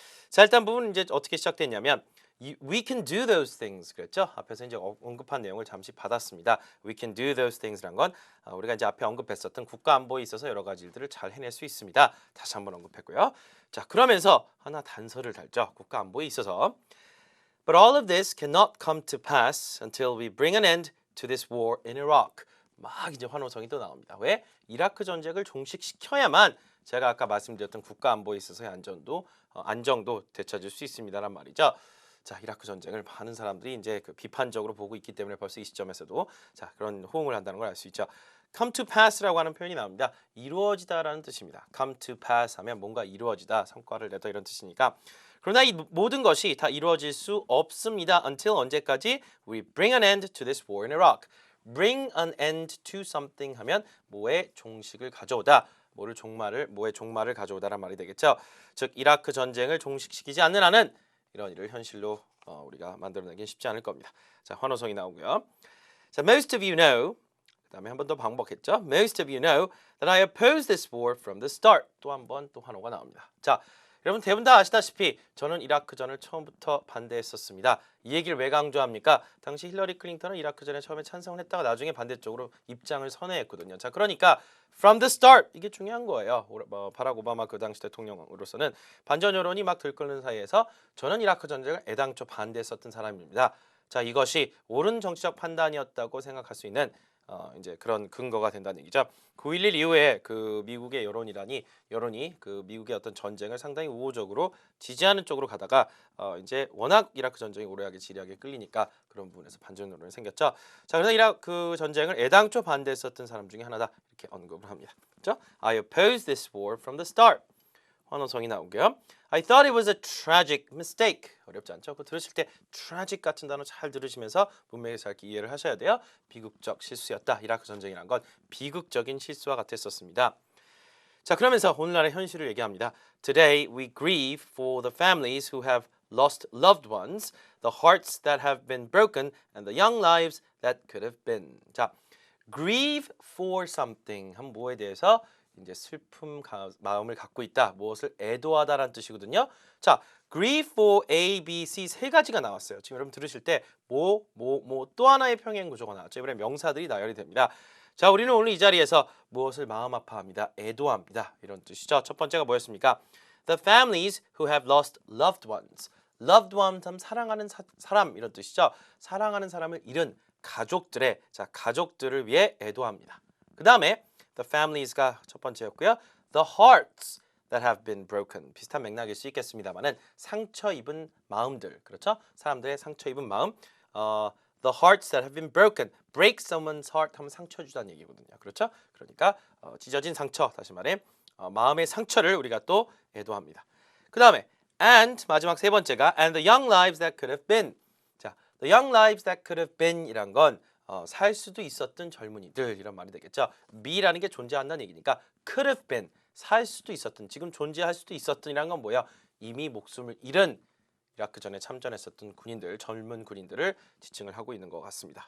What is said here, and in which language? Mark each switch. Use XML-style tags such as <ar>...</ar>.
<ko>자, 일단 부분은 이제 어떻게 시작됐냐면</ko> <en>we can do those things</en> <ko>그랬죠? 앞에서 이제 언급한 내용을 잠시 받았습니다.</ko> <en>we can do those things</en> <ko>란 건 우리가 이제 앞에 언급했었던 국가안보에 있어서 여러 가지 일들을 잘 해낼 수 있습니다. 다시 한번 언급했고요. 자, 그러면서 하나 단서를 달죠. 국가안보에 있어서</ko> <en>But all of this cannot come to pass until we bring an end to this war in Iraq.</en> <ko>막 이제 환호성이 또 나옵니다. 왜? 이라크 전쟁을 종식시켜야만 제가 아까 말씀드렸던 국가안보에 있어서의 안정도 되찾을 수 있습니다란 말이죠. 자, 이라크 전쟁을 많은 사람들이 이제 그 비판적으로 보고 있기 때문에 벌써 이 시점에서도 자, 그런 호응을 한다는 걸 알 수 있죠.</ko> <en>Come to pass</en> <ko>라고 하는 표현이 나옵니다. 이루어지다라는 뜻입니다.</ko> <en>Come to pass</en> <ko>하면 뭔가 이루어지다, 성과를 내다 이런 뜻이니까 그러나 이 모든 것이 다 이루어질 수 없습니다. Until 언제까지?</ko> <en>We bring an end to this war in Iraq. bring an end to something 하면 뭐의 종식을 가져오다.</en> <ko>뭐의 종말을 가져오다란 말이 되겠죠. 즉 이라크 전쟁을 종식시키지 않는 한은 이런 일을 현실로 우리가 만들어내긴 쉽지 않을 겁니다. 자, 환호성이 나오고요. 자,</ko> <en>most of you know.</en> <ko>그다음에 한 번 더 반복했죠.</ko> <en>Most of you know that I oppose this war from the start.</en> <ko>또 한 번 또 환호가 나옵니다. 자, 여러분 대부분 다 아시다시피 저는 이라크전을 처음부터 반대했었습니다. 이 얘기를 왜 강조합니까? 당시 힐러리 클린턴은 이라크전에 처음에 찬성을 했다가 나중에 반대쪽으로 입장을 선회했거든요. 자, 그러니까</ko> <en>from the start</en> <ko>이게 중요한 거예요. 바락 오바마 그 당시 대통령으로서는 반전 여론이 막 들끓는 사이에서 저는 이라크 전쟁을 애당초 반대했었던 사람입니다. 자, 이것이 옳은 정치적 판단이었다고 생각할 수 있는 이제 그런 근거가 된다는 얘기죠. 9.11 이후에 그 미국의 여론이 그 미국의 어떤 전쟁을 상당히 우호적으로 지지하는 쪽으로 가다가 이제 워낙 이라크 전쟁이 오래하게 지리하게 끌리니까 그런 부분에서 반전 여론이 생겼죠. 자, 그래서 이라크 전쟁을 애당초 반대했었던 사람 중에 하나다 이렇게 언급을 합니다. 그렇죠?</ko> <en>I oppose this war from the start.</en> <ko>환호성이 나오고요.</ko> <en>I thought it was a tragic mistake.</en> <ko>어렵지 않죠? 그 들으실 때 tragic 같은 단어 잘 들으시면서 문맥을 잘 이해를 하셔야 돼요. 비극적 실수였다. 이라크 전쟁이란 건 비극적인 실수와 같았었습니다. 자, 그러면서 오늘날의 현실을 얘기합니다.</ko> <en>Today we grieve for the families who have lost loved ones, the hearts that have been broken, and the young lives that could have been.</en> <ko>자,</ko> <en>grieve for something</en> <ko>한 뭐에 대해서 이제 마음을 갖고 있다. 무엇을 애도하다라는 뜻이거든요. 자, grieve for A, B, C 세 가지가 나왔어요. 지금 여러분 들으실 때 또 하나의 평행 구조가 나왔죠. 이번에 명사들이 나열이 됩니다. 자, 우리는 오늘 이 자리에서 무엇을 마음 아파합니다. 애도합니다. 이런 뜻이죠. 첫 번째가 뭐였습니까?</ko> <en>The families who have lost loved ones.</en> <ko>loved ones 하면 사랑하는 사람 이런 뜻이죠. 사랑하는 사람을 잃은 가족들을 위해 애도합니다. 그 다음에 the families가 첫 번째였고요.</ko> <en>The hearts that have been broken.</en> <ko>비슷한 맥락일 수 있겠습니다만은 상처 입은 마음들. 그렇죠? 사람들의 상처 입은 마음.</ko> <en>The hearts that have been broken. break someone's heart</en> <ko>하면 상처 주다는 얘기거든요. 그렇죠? 그러니까 찢어진 상처, 다시 말해 마음의 상처를 우리가 또 애도합니다. 그 다음에</ko> <en>and</en> <ko>마지막 세 번째가</ko> <en>and the young lives that could have been.</en> <ko>자,</ko> <en>the young lives that could have been</en> <ko>이란 건 살 수도 있었던 젊은이들 이런 말이 되겠죠. be라는 게 존재한다는 얘기니까</ko> <en>could have been</en> <ko>살 수도 있었던 지금 존재할 수도 있었던이란 건 뭐야? 이미 목숨을 잃은 이라크 전에 참전했었던 젊은 군인들을 지칭을 하고 있는 것 같습니다.</ko>